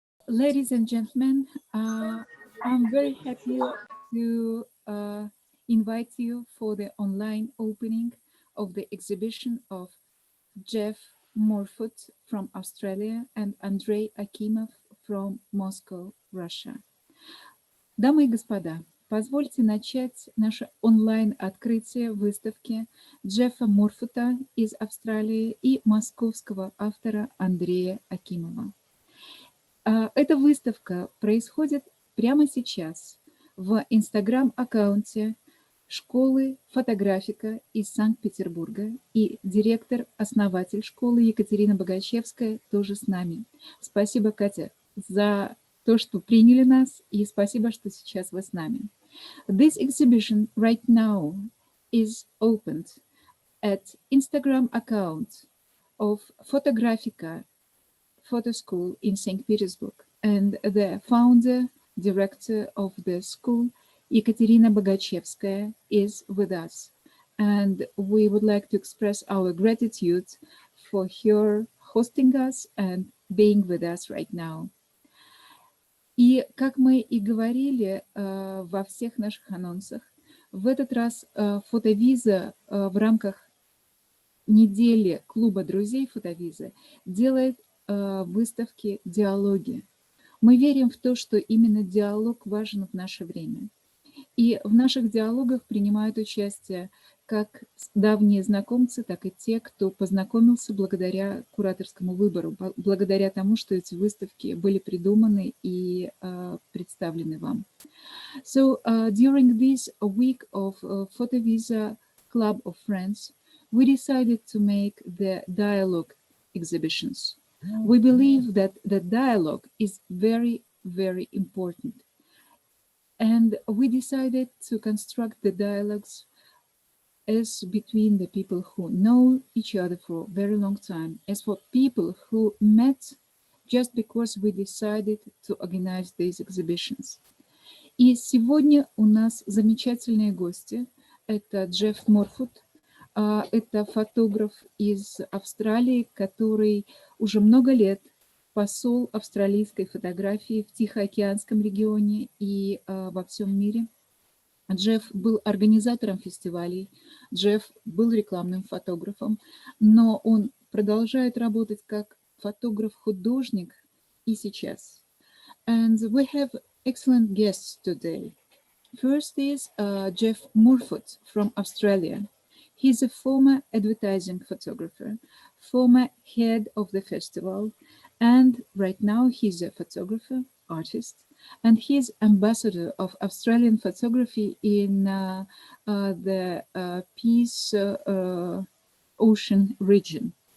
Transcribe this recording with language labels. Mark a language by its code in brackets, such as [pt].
[en] Ladies and gentlemen, I'm very happy to invite you for the online opening of the exhibition of Jeff Moorfoot from Australia and Andrey Akimov from Moscow, Russia. [ru] Дамы и господа, позвольте начать наше онлайн-открытие выставки Джеффа Моорфута из Австралии и московского автора Андрея Акимова. Эта выставка происходит прямо сейчас в Инстаграм-аккаунте школы фотографика из Санкт-Петербурга, и директор-основатель школы Екатерина Богачевская тоже с нами. Спасибо, Катя, за то, что приняли нас, и спасибо, что сейчас вы с нами. [en] This exhibition right now is opened at Instagram account of Photographica Photo School in St. Petersburg, and the founder, director of the school, Ekaterina Bogachevskaya, is with us. And we would like to express our gratitude for her hosting us and being with us right now. [ru] И как мы и говорили во всех наших анонсах, в этот раз FOTOVisa в рамках недели клуба друзей FOTOVisa делает выставки «Диалоги». Мы верим в то, что именно диалог важен в наше время. И в наших диалогах принимают участие как давние знакомцы, так и те, кто познакомился благодаря кураторскому выбору, благодаря тому, что эти выставки были придуманы и представлены вам. [en] So, during this week of FOTOVisa Club of Friends, we decided to make the dialogue exhibitions. We believe that the dialogue is very, very important. And we decided to construct the dialogues as between the people who know each other for a very long time, as for people who met just because we decided to organize these exhibitions. [ru] И сегодня у нас замечательные гости. Это Джефф Моорфут. Это фотограф из Австралии, который уже много лет посол австралийской фотографии в Тихоокеанском регионе и во всем мире. Джефф был организатором фестивалей, Джефф был рекламным фотографом, но он продолжает работать как фотограф-художник и сейчас. [en] And we have excellent guests today. First is Jeff Moorfoot from Australia. He's a former advertising photographer, former head of the festival, and right now he's a photographer, artist, and he's ambassador of Australian photography in the Peace Ocean region.